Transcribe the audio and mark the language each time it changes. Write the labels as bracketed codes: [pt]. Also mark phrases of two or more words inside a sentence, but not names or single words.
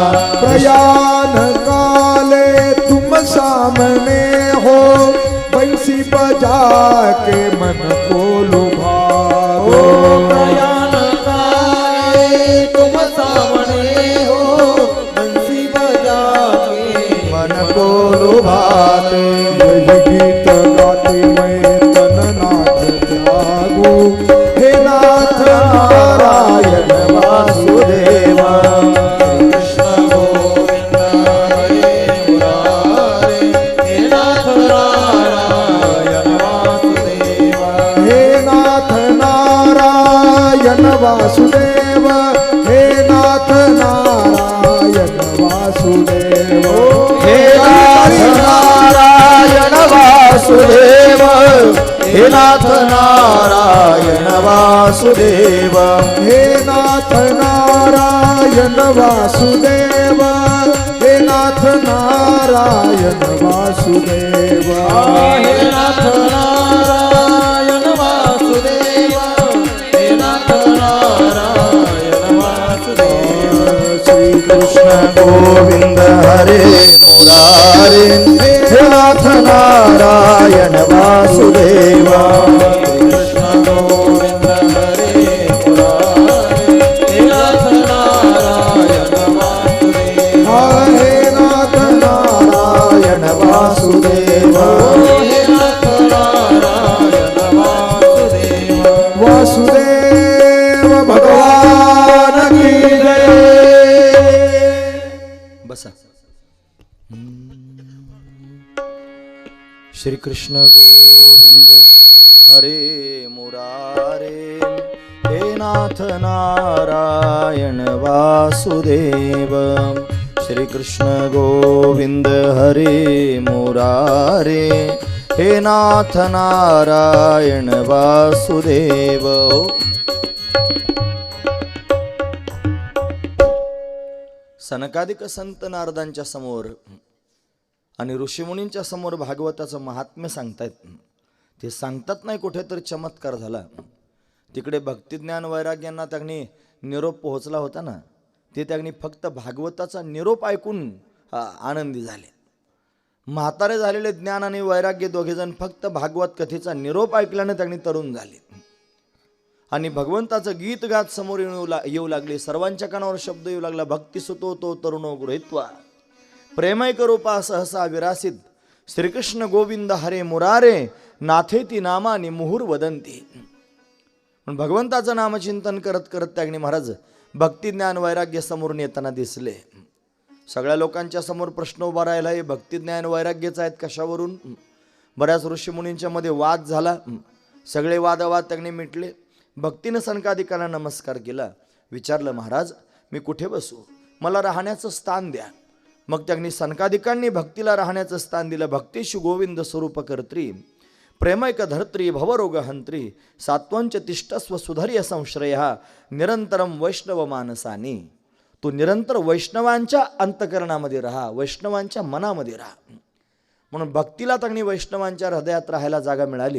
[hi] प्रयाण काले तुम सामने हो, बंसी बजा के मन को लुभाओ. प्रयाण काले तुम सामने हो, बंसी बजा के मन को लुभाते. यही गीत गाते मैं तन नाथ त्यागू. [sa] हे नाथ नारायण वासुदेवा. कृष्ण गोविंद हरे मुरारे, हे नाथ नारायण वासुदेवा. हे नाथ नारायण वासुदेव. हे नाथ नारायण वासुदेव. हे नाथ नारायण वासुदेव. हे नाथ नारायण वासुदेव. हे नाथ नारायण वासुदेव. हे नाथ नारायण वासुदेव. हे नाथ नारायण वासुदेवा. हे नाथ नारायण वासुदेवा. श्री कृष्ण गोविंद हरे मुरारे, हे नाथ नारायण वासुदेवा. कृष्ण गोविंद हरे मुरारे, हे नाथ नारायण वासुदेवा. हे नाथ नारायण वासुदेव. हे नाथ [hi] वासुदेव भगवान की जय. [mr] बसा. [sa] श्री कृष्ण गोविंद हरे मुरारे हे नाथ नारायण वासुदेव. श्री कृष्ण गोविंद हरे मुरारे हे नाथ नारायण वासुदेव. [mr] सनकादिक संत नारदांच्या समोर आणि ऋषीमुनींच्या समोर भागवताचं महात्म्य सांगतायत. ते सांगतात नाही कुठेतरी चमत्कार झाला. तिकडे भक्तिज्ञान वैराग्यांना त्यांनी निरोप पोहोचला होता ना, ते त्यांनी फक्त भागवताचा निरोप ऐकून आनंदी झाले. म्हातारे झालेले ज्ञान आणि वैराग्य दोघेजण फक्त भागवत कथेचा निरोप ऐकल्याने त्यांनी तरुण झाले आणि भगवंताचं गीत गात समोर येऊ लागले. सर्वांच्या कानावर शब्द येऊ लागला, [sa] भक्ती सुतो तो तरुणो गृहीत्वा प्रेमैक रूपा सहसा विरासित श्रीकृष्ण गोविंद हरे मुरारे नाथेती नामानी मुहुर वदंती. [mr] पण भगवंताचं नामचिंतन करत करत त्यागणी महाराज भक्ती ज्ञान वैराग्य समोर येताना दिसले. सगळ्या लोकांच्या समोर प्रश्न उभा राहिला, हे भक्ती ज्ञान वैराग्यच आहेत कशावरून. बऱ्याच ऋषीमुनींच्या मध्ये वाद झाला. सगळे वादवाद त्यांनी मिटले. भक्तीनं सनकादिकांना नमस्कार केला. विचारलं, महाराज मी कुठे बसू, मला राहण्याचं स्थान द्या. मग त्यांनी सनकादिकांनी भक्तीला राहण्याचं स्थान दिलं. [sa] भक्तीशु गोविंद स्वरूप कर्त्री प्रेमैक धर्त्री भवरोग हंत्री सात्वंच तिष्ठस्व सुधर्य संश्रय निरंतरम वैष्णव मानसानी. [mr] तू निरंतर वैष्णवांच्या अंतकरणामध्ये राहा, वैष्णवांच्या मनामध्ये राहा. म्हणून भक्तीला त्यांनी वैष्णवांच्या हृदयात राहायला जागा मिळाली.